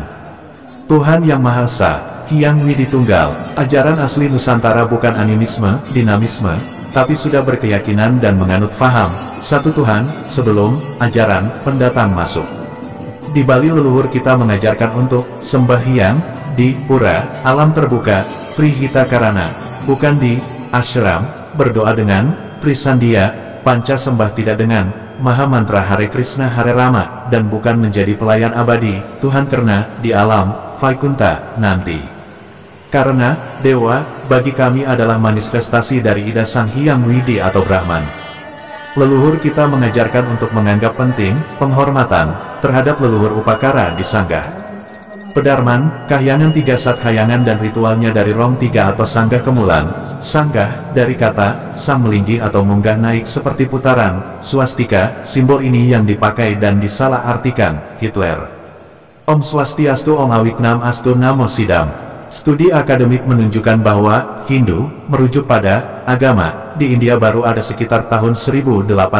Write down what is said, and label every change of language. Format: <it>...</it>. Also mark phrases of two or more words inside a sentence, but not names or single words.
<id>Tuhan yang Maha Esa, Hyang Widi Tunggal. Ajaran asli Nusantara bukan animisme, dinamisme, tapi sudah berkeyakinan dan menganut faham satu Tuhan sebelum ajaran pendatang masuk. Di Bali leluhur kita mengajarkan untuk sembah Hyang di pura, alam terbuka, Trihita Karana, bukan di ashram, berdoa dengan Trisandia, panca sembah tidak dengan Maha Mantra Hare Krishna Hare Rama, dan bukan menjadi pelayan abadi Tuhan karena di alam Vaikunta nanti. Karena dewa bagi kami adalah manifestasi dari ida Sang Hyang Widi atau Brahman. Leluhur kita mengajarkan untuk menganggap penting penghormatan terhadap leluhur upakara di sanggah. Pedarman, kahyangan 3 sat khayangan dan ritualnya dari rong 3 atau sanggah kemulan. Sanggah, dari kata, sang melinggi atau munggah naik seperti putaran. Swastika, simbol ini yang dipakai dan disalah artikan, Hitler.</id> <sa>ओं स्वस्त्यस्तु ओं अविघ्नम् अस्तु नमो सिद्धम्.</sa> <id>Studi akademik menunjukkan bahwa Hindu merujuk pada agama di India baru ada sekitar tahun 1830.</id>